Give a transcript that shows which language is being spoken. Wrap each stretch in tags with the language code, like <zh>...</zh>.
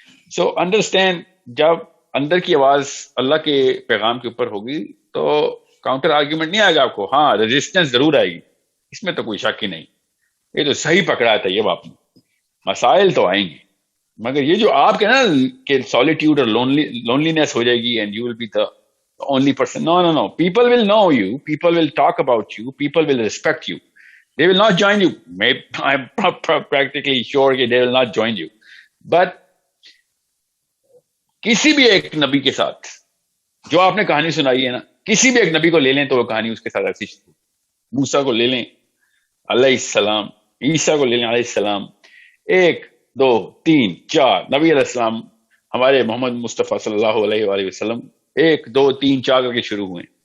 <en>so understand,</en> <ur>جب اندر کی آواز اللہ کے پیغام کے اوپر ہوگی تو کاؤنٹر آرگیومنٹ نہیں آئے گا آپ کو، ہاں ریزسٹنس ضرور آئے گی، اس میں تو کوئی شک ہی نہیں. یہ تو صحیح پکڑا ہے طیب آپ نے، مسائل تو آئیں گے، مگر یہ جو آپ کے نا کہ سالیٹیوڈ اور لونلینس ہو جائے گی</ur> <en>And you will be the only person. No. People will know you. People will talk about you. People will respect you. They will not join you. I'm practically sure that they will not join you.</en> <ur>But کسی بھی ایک نبی کے ساتھ جو آپ نے کہانی سنائی ہے نا، کسی بھی ایک نبی کو لے لیں تو وہ کہانی اس کے ساتھ ایسی. موسیٰ کو لے لیں علیہ السلام، عیسیٰ کو لے لیں علیہ السلام، 1 2 3 4 نبی علیہ السلام ہمارے محمد مصطفیٰ صلی اللہ علیہ وآلہ وسلم 1 2 3 4 کر کے شروع ہوئے.</ur>